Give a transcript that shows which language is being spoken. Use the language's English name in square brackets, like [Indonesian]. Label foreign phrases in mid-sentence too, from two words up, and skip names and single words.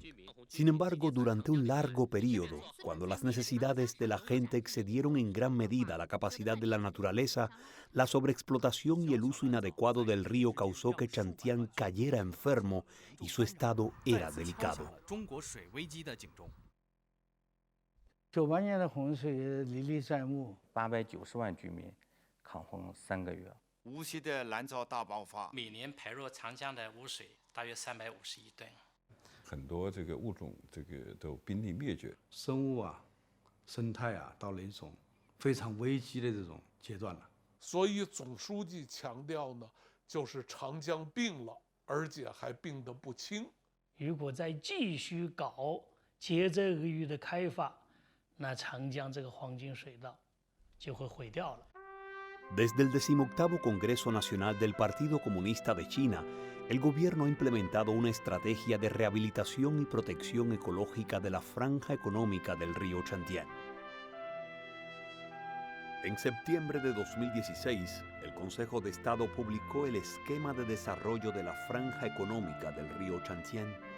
[Spanish] Sin embargo, durante un largo periodo, cuando las necesidades de la gente excedieron en gran medida la capacidad de la naturaleza, la sobreexplotación y el uso inadecuado del río causó que Chantian cayera enfermo y su estado era delicado. [Chinese] 98 年的洪水历历在目，890万居民抗洪3个月。无锡的南洮大爆发，每年排入长江的污水大约350亿吨。很多这个物种都濒临灭绝，生物啊、生态啊，到了一种非常危机的这种阶段了。所以总书记强调呢，就是长江病了，而且还病得不轻。如果再继续搞接着俄语的开发，那长江这个黄金水道就会毁掉了。 [Spanish] Desde el 18º Congreso Nacional del Partido Comunista de China, el gobierno ha implementado una estrategia de rehabilitación y protección ecológica de la franja económica del río Chantian. En septiembre de 2016, el Consejo de Estado publicó el esquema de desarrollo de la franja económica del río Chantian.